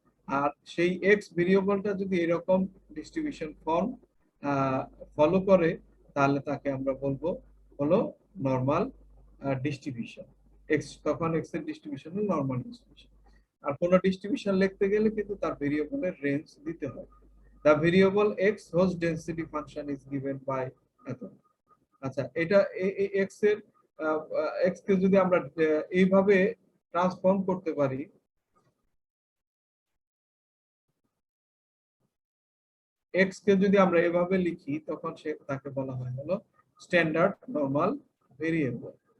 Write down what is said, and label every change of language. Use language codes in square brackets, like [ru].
[bn] আর সেই এক্স ভেরিয়েবলটা যদি এরকম ডিস্ট্রিবিউশন ফর্ম ফলো করে তাহলে তাকে আমরা বলবো হলো নরমাল ডিস্ট্রিবিউশন। এক্স তখন এক্স এর ডিস্ট্রিবিউশন হলো নরমাল ডিস্ট্রিবিউশন। আর কোন ডিস্ট্রিবিউশন লিখতে গেলে কিন্তু তার ভেরিয়েবলের রেঞ্জ দিতে হয়। [en] The variable x whose density function is given by [bn] এত। আচ্ছা, এটা x এর x কে যদি আমরা এইভাবে ট্রান্সফর্ম করতে পারি, x কে যদি আমরা এভাবে লিখি তখন তাকে বলা হয় হলো স্ট্যান্ডার্ড নরমাল ভেরিয়েবল।